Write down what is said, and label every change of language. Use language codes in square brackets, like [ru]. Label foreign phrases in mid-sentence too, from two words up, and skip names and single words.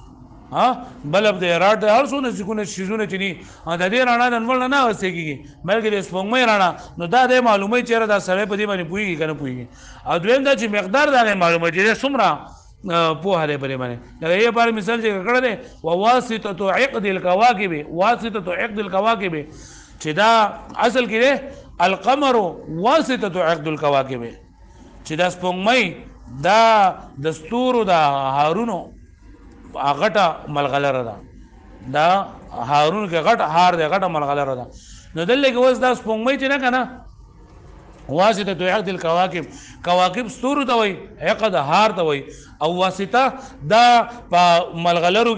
[ps] بلب دی راډ دی هر څونه څیزونه چې دي د دې رڼا د انور نه نه اخیستی کېږي بلکې د سپوږمۍ رڼا نو دا دی معلوموي چې یاره دا سړی په دې باندې پوهېږي که نه پوهېږي او دویم دا چې مقدار د هغې معلوموي چې دی څومره پوهه دی پرې باندې لکه یې لپاره مثال ذکر کړی دی [ar] وواسطة عقد الكواكب واسطة عقد الكواكب [ps] چې دا اصل کې دی [ar] القمر واسطة عقد الكواكب [ps] چې دا سپوږمۍ دا د ستورو د هارونو غټه ملغلره ده دا هارون کې غټ هار دی غټه ملغلره ده نو دلته کې اوس دا سپوږمۍ چې نه که نه [ar] واسطه عقد الكواكب [ps] کواکب ستورو ته وایي عقد هار ته وایي او واسطه دا په ملغلرو